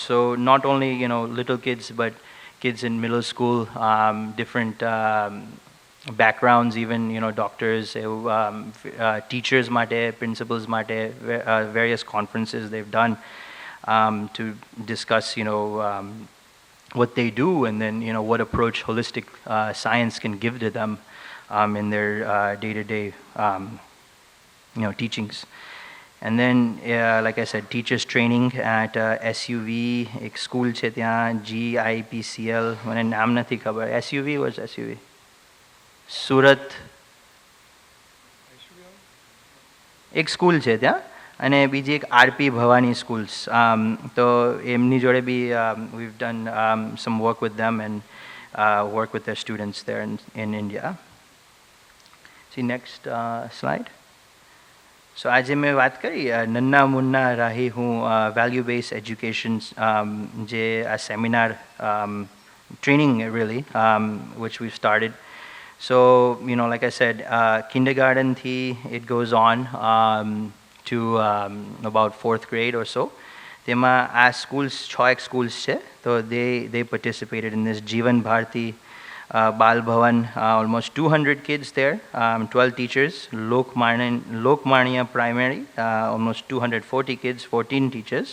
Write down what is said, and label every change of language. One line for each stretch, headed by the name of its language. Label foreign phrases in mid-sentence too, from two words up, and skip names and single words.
English: So not only, little kids, but kids in middle school, different backgrounds, even, doctors, teachers mate, principals mate, various conferences they've done to discuss, what they do, and then, what approach holistic science can give to them in their day-to-day, teachings. And then, like I said, teachers training at SUV,
Gujarati: ek school છે ત્યાં, GIPCL, મને નામ નથી ખબર.
English: SUV was SUV.
Gujarati: સુરત એક સ્કૂલ છે ત્યાં, અને બીજી એક આરપી ભવાની સ્કૂલ્સ. તો એમની જોડે બી
English: we've done some work with them and work with their students there in India. See next slide.
Gujarati: So આજે મેં વાત કરી નન્ના મુન્ના રાહી હું
English: value based education
Gujarati: જે આ
English: seminar training really which we've started. So, like I said, kindergarten it goes on to about 4th grade or so. As schools, 6 schools, so they participated in this Jeevan Bharti Bal Bhavan, almost 200 kids there, 12 teachers, Lokmanya Primary, almost 240 kids, 14 teachers.